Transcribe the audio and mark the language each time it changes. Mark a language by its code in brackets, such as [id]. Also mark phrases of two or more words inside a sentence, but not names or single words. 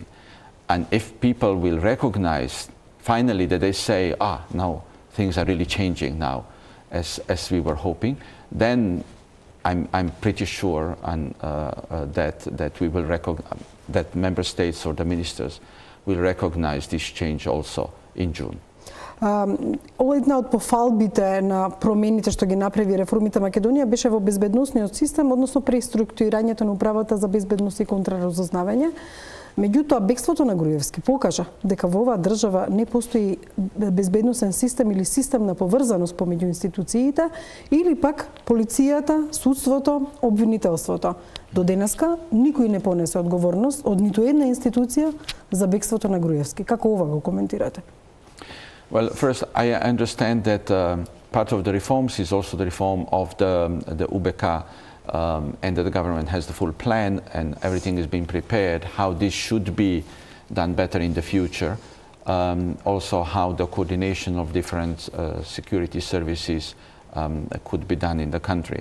[en] And if people will recognize finally that they say, no, things are really changing now, as we were hoping, then I'm pretty sure that we will that member states or the ministers will recognize this change also in June. [mk] Ова една од пофалбите на промените што ги направи реформите Македонија беше во безбедносниот систем, односно преструктурирањето на управата за безбедност и контраразузнавање. Меѓутоа, бегството на Груевски покажа дека во оваа држава не постои безбедносен систем или систем на поврзаност помеѓу институциите, или пак полицијата, судството, обвинителството. До денеска никој не понесе одговорност од ниту една институција за бегството на Груевски. Како ова го коментирате? [en] Well, first, I understand that part of the reforms is also the reform of the UBK, and that the government has the full plan and everything is being prepared, how this should be done better in the future. Also how the coordination of different security services could be done in the country.